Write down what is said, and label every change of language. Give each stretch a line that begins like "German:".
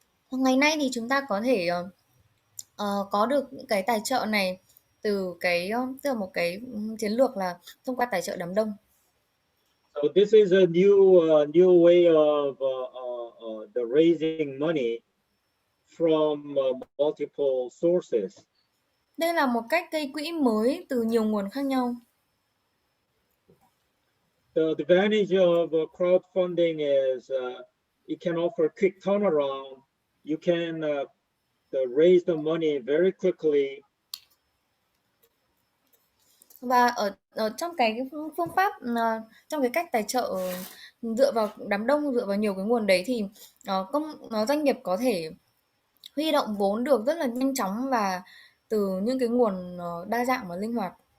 Vietnamese: Ngày nay thì chúng ta có thể có được những cái tài trợ này từ tức là một cái chiến lược là thông qua tài trợ đám đông.
English: So this is a new way of the raising money from multiple sources.
Vietnamese: Đây là một cách gây quỹ mới từ nhiều nguồn khác nhau.
English: The advantage of crowdfunding is it can offer quick turnaround. You can raise the money very quickly.
Vietnamese: Và ở trong cái phương pháp trong cái cách tài trợ dựa vào đám đông, dựa vào nhiều cái nguồn đấy thì doanh nghiệp có thể huy động vốn được rất là nhanh chóng và từ những cái nguồn đa dạng và linh hoạt.